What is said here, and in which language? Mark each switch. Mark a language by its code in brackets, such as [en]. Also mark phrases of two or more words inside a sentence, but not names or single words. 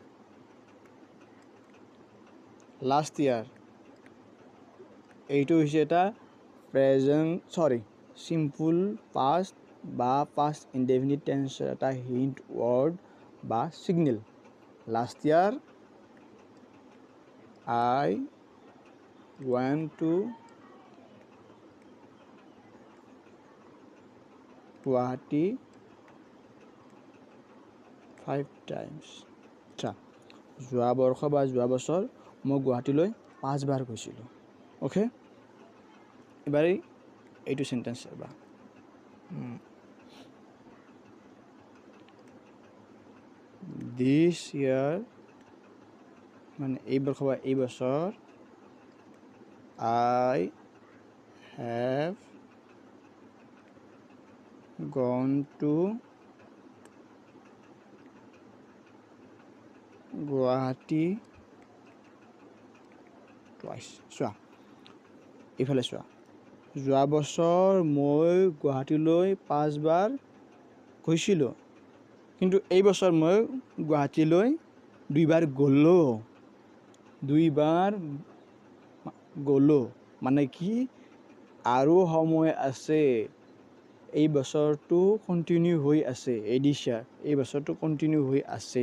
[en] last year [as] এইটো হৈছে এটা [en] simple past [as] বা [en] past indefinite tense [as] এটা [en] hint word [as] বা [en] signal last year I went to Guwahati 5 times [as] আচ্ছা যোৱা বৰ্ষ বা যোৱা বছৰ মই গুৱাহাটীলৈ 5 বাৰ গৈছিলোঁ অ'কে এবাৰ এইটো সেন্টেন্স এবা [en] this year [as] মানে এই বৰ্ষ বা এই বছৰ [en] I have gone to Guwahati twice [as] চোৱা এইফালে চোৱা যোৱা বছৰ মই গুৱাহাটীলৈ 5 বাৰ গৈছিলোঁ কিন্তু এই বছৰ মই গুৱাহাটীলৈ 2 বাৰ গ'লো মানে কি আৰু সময় আছে এই বছৰটো কন্টিনিউ হৈ আছে এই বছৰটো কন্টিনিউ হৈ আছে